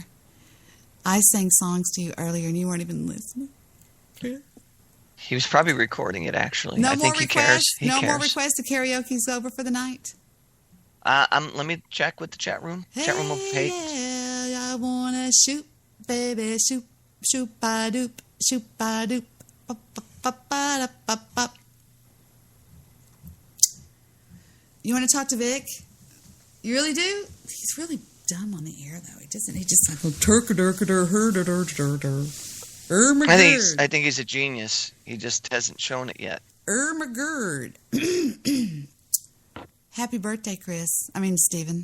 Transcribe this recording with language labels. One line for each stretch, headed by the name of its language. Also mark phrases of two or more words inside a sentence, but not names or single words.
English: I sang songs to you earlier, and you weren't even listening. Chris? He was probably recording it, actually. No I more think he requests? cares. No more requests to karaoke's over for the night? Let me check with the chat room. Chat room will pay. Yeah, I want to shoot, baby, shoot, shoot-ba-doop, shoot-ba-doop, ba-ba-ba-da-ba-ba. You want to talk to Vic? You really do? He's really dumb on the air, though. He doesn't. He just like I think he's a genius. He just hasn't shown it yet. Ermagerd. Happy birthday, Chris. I mean, Stephen.